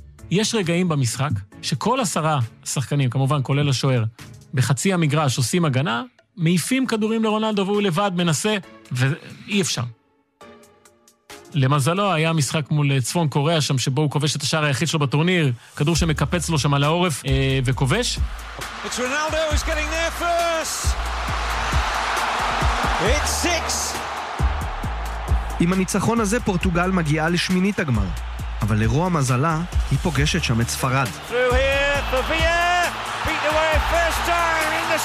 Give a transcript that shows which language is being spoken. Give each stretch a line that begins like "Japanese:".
Hebrew: יש רגעים במשחק שכל 10 שחקנים, כמובן כולל השוער, בחצי המגרש עושים הגנה, מעיפים כדורים לרונלדו והוא לבד מנסה, ואי אפשר. למזלו, היה משחק מול צפון קוריאה שם, שבו הוא כובש את השער היחיד שלו בטורניר, כדור שמקפץ לו שם על העורף וכובש.
English: It's Ronaldo who's getting there first. It's 6.
Hebrew: עם הניצחון הזה פורטוגל מגיעה לשמינית הגמר, אבל לרוע מזלה, היא פוגשת שם את ספרד.
English: Through here, Favia, beat away first time in the